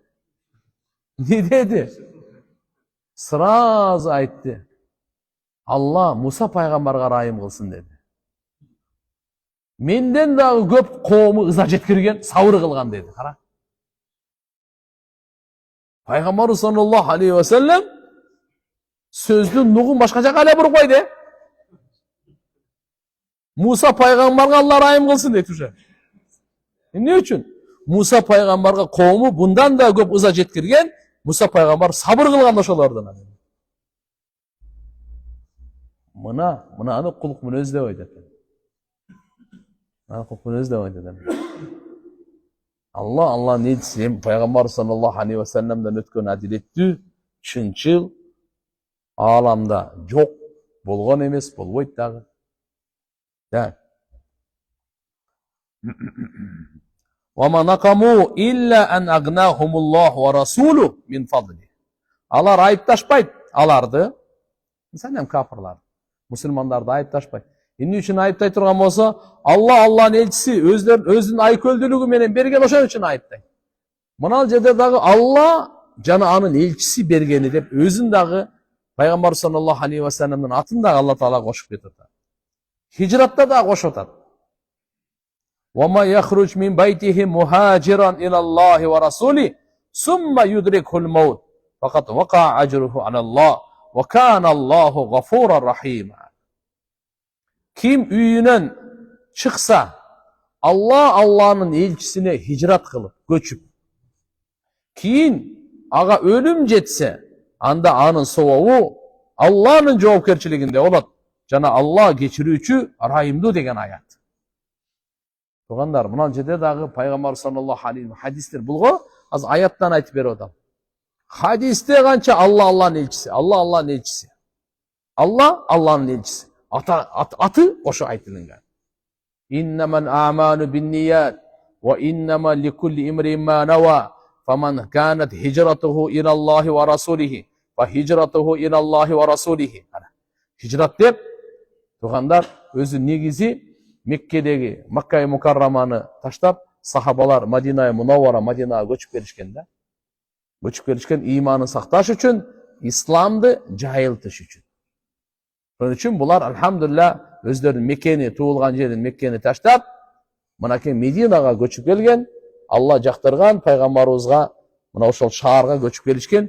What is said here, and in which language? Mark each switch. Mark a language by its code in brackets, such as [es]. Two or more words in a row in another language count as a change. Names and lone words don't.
[ky] Не деди? Сразу айтты. Алла Муса пайгамбарга райым кылсын деди. Менден дагы көп коому ыза жеткирген, сабыр кылган деди. Кара. Пайгамбар [ar] صلى الله عليه وسلم [ky] сөздүн нугун башка жака эле буруп койду. Муса пайгамбарга Алла райым кылсын дейт уже. Эмне үчүн? Муса пайгамбарга коому bundan да көп ыза жеткирген, Муса пайгамбар сабыр кылган ошолордон. Мынаны кулук мүнөз деп айтат. Алла не десем, пайгамбар [ar] صلى الله عليه وسلم [ky] өткөн адилеттүү, чынчыл ааламда жок, болгон эмес, болбойт дагы. [ar] وَمَا نَقَمُوا إِلَّا أَنْ أَغْنَاهُمُ اللَّهُ وَرَسُولُهُ مِنْ فَضْلِهِ. [ky] Алар айыпташпайт, аларды, инсан кафырлар, мусулмандарды айыпташпайт. Эмне үчүн айыптай турган болсо, Алланын элчиси өзүнүн айкөлдүүлүгү менен берген, ошон үчүн айыптайт. Мына жерде дагы Алла жана анын элчиси бергени деп өзүн дагы пайгамбар [ar] صلى الله عليه وسلم [ky] атын дагы Алла Таала кошуп кетип атат. Хижратта да кошуп атат. [ar] وَمَا يَخْرُجْ مِنْ بَيْتِهِ مُهَاجِرًا إِلَى اللَّهِ وَرَسُولِهِ ثُمَّ يُدْرِكْهُ الْمَوْتُ فَقَدْ وَقَعَ أَجْرُهُ عَلَى اللَّهِ وَكَانَ اللَّهُ غَفُورًا رَحِيمًا. [ky] Kim үйүнөн чыкса, Алланын элчисине хижрат кылып, көчүп, кийин ага өлүм жетсе, анда анын сообу Алланын жоопкерчилигинде болот. Жана Алла кечирүүчү, райымдуу деген аят. Тугандар, мына жерде дагы пайгамбар [ar] صلى الله عليه [ky] хадистер булго, азыр аяттан айтып берип атам. Хадисте канча Алланын элчиси, Алланын элчиси. Алланын элчиси. Аты ошо айтылган. [ar] إنما الأعمال بالنيات وإنما لكل امرئ ما نوى. فمن كانت هجرته إلى الله ورسوله وهجرته إلى الله ورسوله. [ky] Хижрат деп тугандар өзү негизи Меккедеги Макка Мукарраманы таштап, сахабалар Мадина Мунаввара, Мадинага көчүп келишкен да. Көчүп келишкен иманын сакташ үчүн, исламды жайылтыш үчүн. Ошон үчүн булар алхамдулилlah өздөрүнүн Меккени, туулган жерин Меккени таштап, мынакей Мединага көчүп келген, Алла жактырган пайгамбарыбызга мына ошол шаарга көчүп келишкен.